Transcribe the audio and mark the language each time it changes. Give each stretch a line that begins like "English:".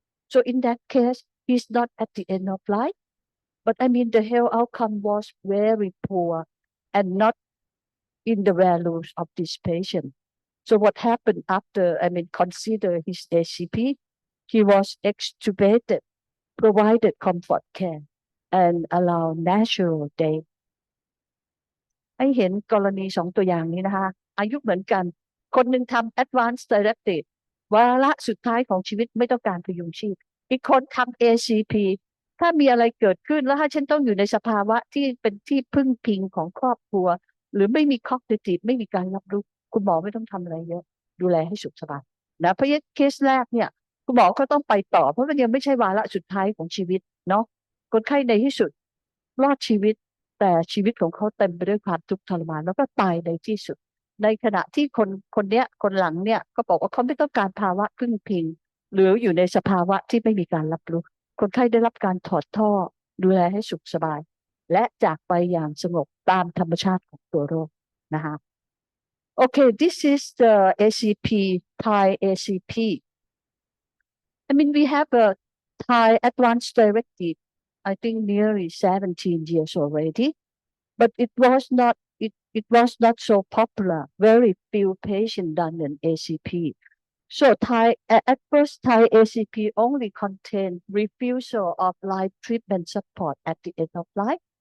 English: So in that case, he's not at the end of life, but I mean the health outcome was very poor and not in the values of this patient. So what happened after, consider his ACP, he was extubated, provided comfort care, and allow natural death.
Thai: ให้เห็นกรณีสองตัวอย่างนี้นะคะอายุเหมือนกันคนหนึ่งทำ advance directive วาระสุดท้ายของชีวิตไม่ต้องการพยุงชีพอีกคนทำ ACP ถ้ามีอะไรเกิดขึ้นแล้วถ้าฉันต้องอยู่ในสภาวะที่เป็นที่พึ่งพิงของครอบครัวหรือไม่มี cognitive ไม่มีการรับรู้คุณหมอไม่ต้องทำอะไรเยอะดูแลให้สุขสบายนะเพราะเคสแรกเนี่ยคุณหมอก็ต้องไปต่อเพราะมันยังไม่ใช่วาระสุดท้ายของชีวิตเนาะคนไข้ในที่สุด รอดชีวิตแต่ชีวิตของเขาเต็มไปด้วยความทุกข์ทรมานแล้วก็ตายในที่สุดในขณะที่คนหลังเนี่ยก็บอกว่าเขาไม่ต้องการภาวะพึ่งพิงหรืออยู่ในสภาวะที่ไม่มีการรับรู้คนไข้ได้รับการถอดท่อดูแลให้สุขสบายและจากไปอย่างสงบตามธรรมชาติของตัวโรคนะคะ
English: Okay, this is the ACP, Thai ACP. We have a Thai advanced directive, I think nearly 17 years already, but it was not so popular. Very few patients done an ACP. So at first Thai ACP only contained refusal of life treatment support at the end of life.